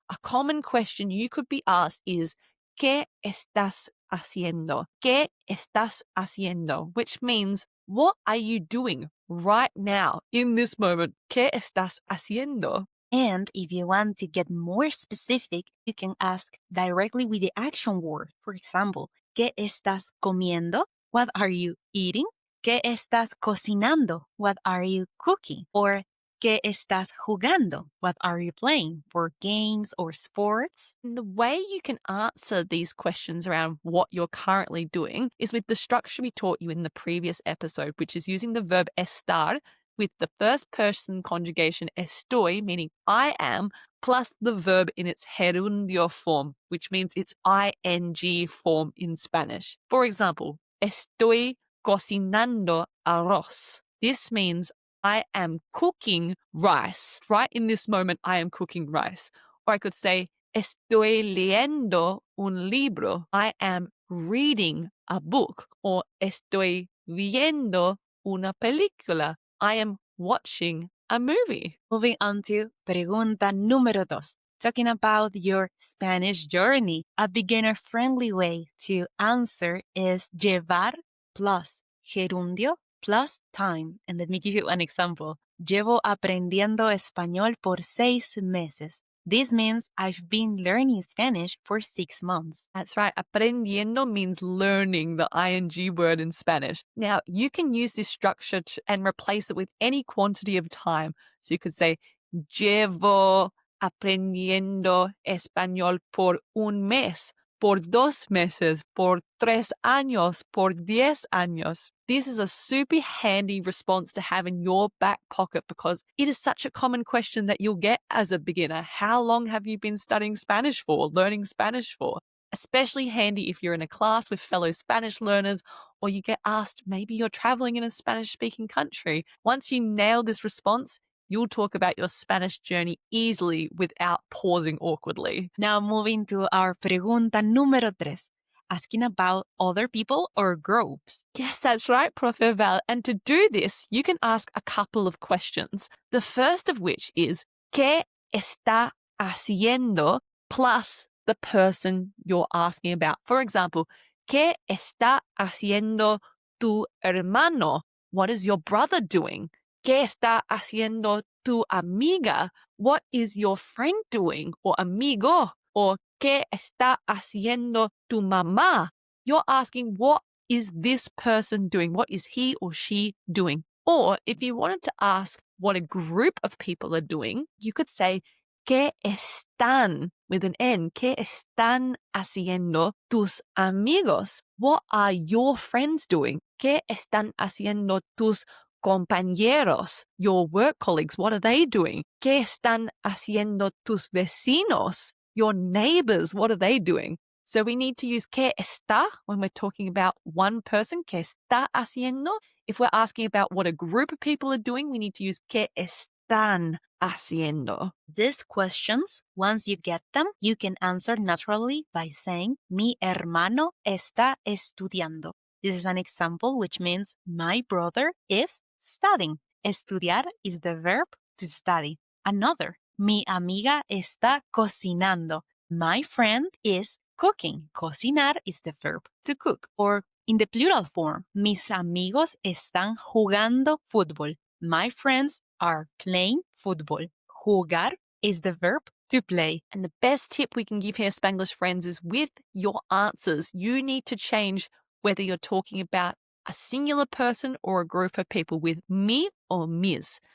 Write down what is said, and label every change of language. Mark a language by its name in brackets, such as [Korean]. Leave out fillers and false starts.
[English] A common question you could be asked is, ¿qué estás haciendo? ¿Qué estás haciendo? Which means, what are you doing right now, in this moment? [Spanish] ¿Qué estás haciendo? [English] And if you want to get more specific, you can ask directly with the action word. For example, ¿qué estás comiendo? What are you eating? ¿Qué estás cocinando? What are you cooking? Or ¿qué estás jugando? What are you playing? For games or sports? And the way you can answer these questions around what you're currently doing is with the structure we taught you in the previous episode, which is using the verb estar with the first person conjugation estoy, meaning I am, plus the verb in its gerundio form, which means its ing form in Spanish. [Spanish] For example, estoy cocinando arroz. [English] This means I am cooking rice. Right in this moment, I am cooking rice. Or I could say, estoy leyendo un libro. I am reading a book. [Spanish] Or estoy viendo una película. [English] I am watching a movie. Moving on to pregunta número dos. Talking about your Spanish journey. A beginner-friendly way to answer is llevar plus gerundio plus time. And let me give you an example. [Spanish] Llevo aprendiendo español por 6 meses. [English] This means I've been learning Spanish for 6 months. That's right. Aprendiendo means learning, the ing word in Spanish. Now, you can use this structure and replace it with any quantity of time. [Spanish] So you could say, llevo aprendiendo español por un mes, por 2 meses, por 3 años, por 10 años. [English] This is a super handy response to have in your back pocket because it is such a common question that you'll get as a beginner. How long have you been studying Spanish for, learning Spanish for? Especially handy if you're in a class with fellow Spanish learners or you get asked, maybe you're traveling in a Spanish-speaking country. Once you nail this response, you'll talk about your Spanish journey easily without pausing awkwardly. Now moving to our pregunta número tres, asking about other people or groups. Yes, that's right, Profe Val. And to do this, you can ask a couple of questions. The first of which is, ¿qué está haciendo? Plus the person you're asking about. [Spanish] For example, ¿qué está haciendo tu hermano? [English] What is your brother doing? [Spanish] ¿Qué está haciendo tu amiga? [English] What is your friend doing? Or amigo? [Spanish] Or ¿qué está haciendo tu mamá? [English] You're asking, what is this person doing? What is he or she doing? Or if you wanted to ask what a group of people are doing, you could say, ¿qué están, with an N, qué están haciendo tus amigos? What are your friends doing? ¿Qué están haciendo tus compañeros, your work colleagues? What are they doing? ¿Qué están haciendo tus vecinos, your neighbors? What are they doing? So we need to use ¿qué está when we're talking about one person, ¿qué está haciendo? If we're asking about what a group of people are doing, we need to use ¿qué están haciendo? These questions, once you get them, you can answer naturally by saying, mi hermano está estudiando. This is an example which means my brother is studying. Estudiar is the verb to study. Another, mi amiga está cocinando. My friend is cooking. Cocinar is the verb to cook. Or in the plural form, mis amigos están jugando fútbol. My friends are playing football. Jugar is the verb to play. And the best tip we can give here, Spanglish friends, is with your answers, you need to change whether you're talking about a singular person or a group of people with mi or mis.